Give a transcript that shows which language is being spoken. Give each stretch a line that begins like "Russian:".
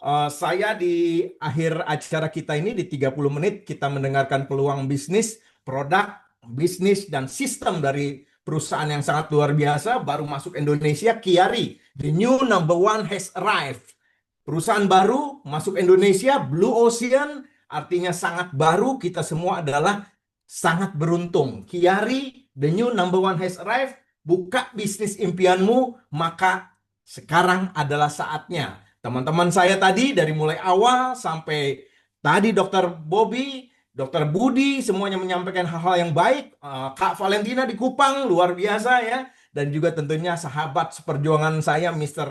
Indonesian: Saya di akhir acara kita ini di 30 menit kita mendengarkan peluang bisnis, produk, bisnis, dan sistem dari perusahaan yang sangat luar biasa baru masuk Indonesia, Kiari.
English: The new number one has arrived.
Indonesian: Perusahaan baru masuk Indonesia, Blue Ocean, artinya sangat baru. Kita semua adalah sangat beruntung.
English: Kiari, the new number one has arrived.
Indonesian: Buka bisnis impianmu, maka sekarang adalah saatnya. Teman-teman saya tadi dari mulai awal sampai tadi Dr. Bobby, Dr. Budi, semuanya menyampaikan hal-hal yang baik. Kak Valentina di Kupang, luar biasa ya. Dan juga tentunya sahabat seperjuangan saya, Mr.